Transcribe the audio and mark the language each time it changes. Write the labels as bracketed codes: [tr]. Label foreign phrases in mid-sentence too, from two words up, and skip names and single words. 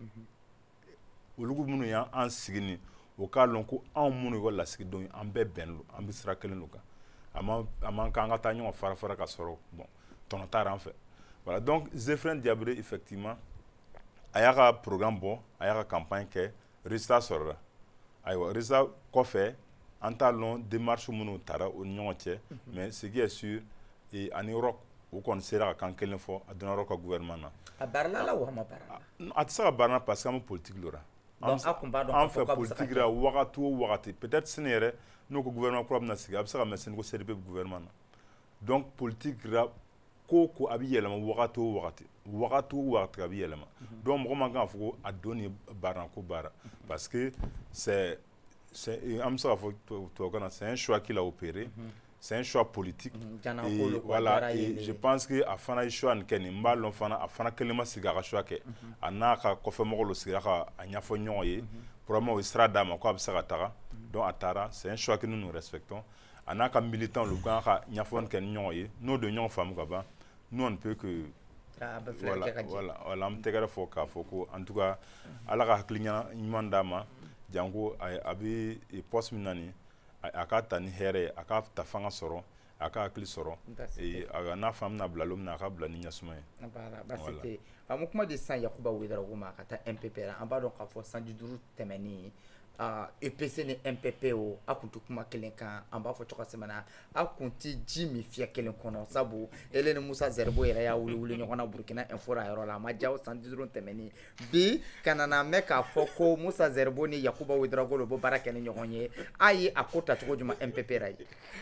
[bm] olu minnu y'an sigi ni o k'a lɔn ko anw minnu y'u ka lasigidenw ye an bɛɛ bɛn lo an bɛ sira kelen lu kan a man kan an ka taa ɲɔgɔn fara ka sɔrɔ bon tɔnɔ taara an fɛ [fr] voilà donc [bm] Zefrɛn Jabere effectivement a y'a ka programme bɔ a y'a ka campagne kɛ résultat sɔrɔla ayiwa résultat kɔfɛ an t'a lɔn démarche minnu taara o ni ɲɔgɔn cɛ [fr] mais ce qui est sûr [bm] ani Roch o kɔni sera ka kan kelen fɔ a donna Roch ka gouvernement na a baarala la wa a ma baara la a tɛ se ka baara [fr] parce que [bm] an bɛ politique lora donc a kun b'a dɔn an fɛ politique la wagati o wagati peut-être sini yɛrɛ n'o ko gouvernement kura bɛna sigi a bɛ se ka mɛn sini ko CDP bɛ gouvernement na donc politique la ko a bɛ yɛlɛma wagati o wagati a bɛ yɛlɛma donc mɔgɔ man kan k'a fɔ ko a don ni baara ko baara [fr] parce que c'est [bm] an bɛ se k'a fɔ tubabukan na [fr] c'est un choix qu'il a opéré c'est un choix politique et voilà et je pense que [bm] a fana ye choix nin kɛ nin n b'a lɔn fana a fana kelen ma sigi a ka choix kɛ a n'a ka kɔfɛmɔgɔw lo sigira ka a ɲɛfɔ ɲɔgɔn ye probablement o ye sira d'a ma ko a bɛ se ka taga donc a taara [fr] c'est un choix que nous respectons [bm] a n'a ka militants lu kan ka ɲɛfɔli kɛ ni ɲɔgɔn ye n'o de ɲɔgɔn faamu ka ban [fr] nous on ne peut que [bm] voilà an bɛ tɛgɛrɛ fɔ k'a fɔ ko [fr] en tout cas [bm] ala ka hakili ɲuman d'a ma janko a bɛ poste min na nin a k'a ta ni hɛrɛ ye a k'a ta fanga sɔrɔ a k'a hakili sɔrɔ n'a fana bɛna bila lo min na a k'a bila ni ɲɛsuma ye baasi tɛ an bɛ kuma di san Yakuba Ouédraogo ma ka taa MPP la an b'a dɔn k'a fɔ sanji 5 tɛmɛnen EPC ni MPP o a kun tɛ kuma kelen kan an b'a fɔ cogo si na a kun tɛ ji min fiyɛ kelen kɔnɔ sabu ele ni Musa Zerbo yɛrɛ y'a wuli ɲɔgɔn na Burkina Info la yɔrɔ la a ma diya o sanji 5 tɛmɛnen bi ka na mɛn k'a fɔ ko Musa Zerbo ni Yakuba Ouédraogo de bɛ baara kɛ ni ɲɔgɔn ye a ye a ko ta cogo jumɛn MPP ra ye